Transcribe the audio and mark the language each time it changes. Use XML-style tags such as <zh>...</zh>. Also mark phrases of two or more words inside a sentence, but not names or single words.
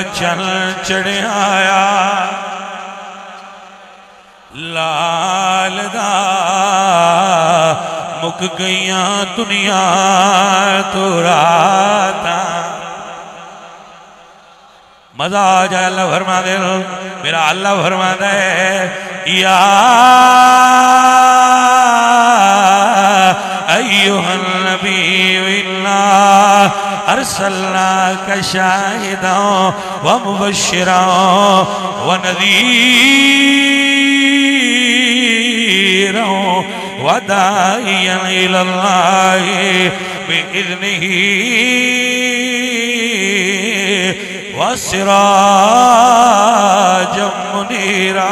<pa>چن چڑھیا آیا لال دا مک گئیا دنیا تو راتا. مزہ آ جائے۔ اللہ فرما دے، میرا اللہ فرما دے یا</pa> <ar>أيها النبي إنا أرسلناك شاهدا ومبشرا وداعيا إلى الله بإذنه وسراجا منيرا.</ar>